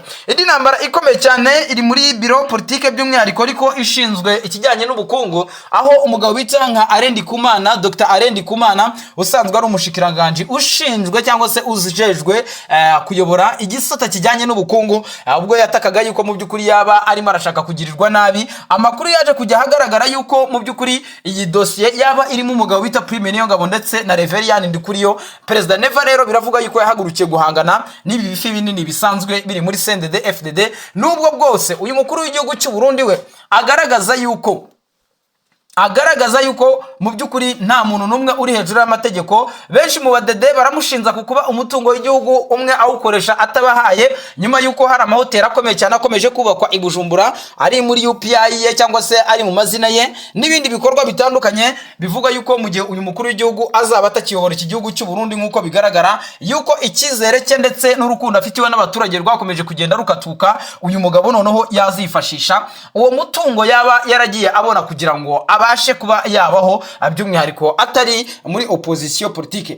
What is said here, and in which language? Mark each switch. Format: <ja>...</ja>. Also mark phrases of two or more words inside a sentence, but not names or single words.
<rw>Indi ntambara ikomeye cyane iri muri biro politike by'umwihariko ariko ishinzwe ikijyanye n'ubukungu, aho umugabo bita nka Arendi Kumana, Dr Arendi Kumana usanzwe ari umushikiranganje ushinzwe cyangwa se uzijejwe kuyobora igisata kijyanye n'ubukungu, ubwo yatakaga yuko mu by'ukuri yaba arimo arashaka kugirirwa nabi. Amakuru yaje kujya hagaragara yuko mu by'ukuri iyi dossier yaba irimo umugabo bita Prime Niyongabo ndetse na Reverien Ndikuriyo. Perezida Neva rero biravuga yuko yahagurukiye guhangana n'ibi bifi binini bisanzwe biri muri CNDD FDD, nubwo bwose uyu mukuru w'igihugu cy'u Burundi we agaragaza yuko mu by'ukuri nta muntu n'umwe uri hejuru y'amategeko. Benshi mu badede baramushinza kukuba umutungo w'igihugu umwe awukoresha atabahaye, nyuma yuko hari amahoteli akomeye cyane akomeje kubakwa i Bujumbura ari muri UPI ye cyangwa se ari mu mazina ye, n'ibindi bikorwa bitandukanye bivuga yuko mu gihe uyu mukuru w'igihugu azaba atakiyobora iki gihugu cy'u Burundi nk'uko bigaragara yuko icyizere cye ndetse n'urukundo afitiwe n'abaturage rwakomeje kugenda rukatuka, uyu mugabo noneho yazifashisha uwo mutungo yaba yaragiye abona kugira ngo abashe kuba yabaho, by'umwihariko atari muri</rw> <fr>opposition politique.</fr>